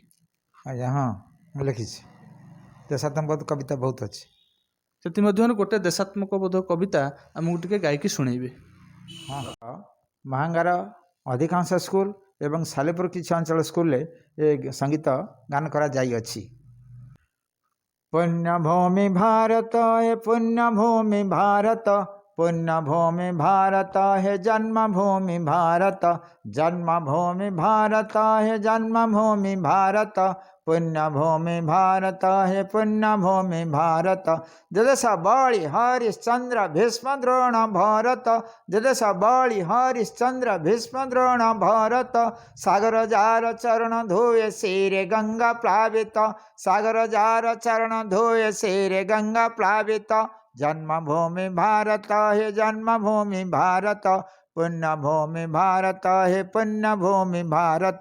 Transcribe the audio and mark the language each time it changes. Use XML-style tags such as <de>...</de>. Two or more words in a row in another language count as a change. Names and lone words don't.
<or>ଆଜ୍ଞା ହଁ, ଲେଖି ଦେଶାତ୍ମକ କବିତା</or> <hi>बहुत अच्छी।</hi> <or>ସେ ମଧ୍ୟ ଗୋଟେ ଦେଶାତ୍ମକ ବୋଧ କବିତା ଆମକୁ ଟିକେ ଗାଇକି ଶୁଣେଇବେ। ହଁ, ମହାଙ୍ଗାର ଅଧିକାଂଶ ସ୍କୁଲ ଏବଂ ସାଲେପୁର କିଛି ଅଞ୍ଚଳ ସ୍କୁଲ ଏ ସଙ୍ଗୀତ ଗାନ କରା ଯାଇ ଅଛି। ପୁଣ୍ୟଭୂମି ଭାରତ ହେ ପୁଣ୍ୟଭୂମି ଭାରତ, ପୁଣ୍ୟଭୂମି ଭାରତ ହେ ଜନ୍ମଭୂମି ଭାରତ, ଜନ୍ମଭୂମି ଭାରତ ହେ ଜନ୍ମଭୂମି ଭାରତ, ପୁଣ୍ୟଭୂମି ଭାରତ ହେ ପୁଣ୍ୟଭୂମି ଭାରତ। ଯଦଶ ବଳି ହରିଶ୍ଚନ୍ଦ୍ର ଭୀଷ୍ମ ଦ୍ରୋଣ ଭରତ, ଯଦଶ ବଳି ହରିଶ୍ଚନ୍ଦ୍ର ଭୀଷ୍ମ ଦ୍ରୋଣ ଭରତ, ସାଗର ଯାର ଚରଣ ଧୋଏ ଶିରେ ଗଙ୍ଗା ପ୍ଳାବିତ, ସାଗର ଯାର ଚରଣ ଧୋଏ ଶିରେ ଗଙ୍ଗା ପ୍ଳାବିତ, ଜନ୍ମଭୂମି ଭାରତ ହେ ଜନ୍ମଭୂମି ଭାରତ, ପୁଣ୍ୟଭୂମି ଭାରତ ହେ ପୁଣ୍ୟଭୂମି ଭାରତ।</or>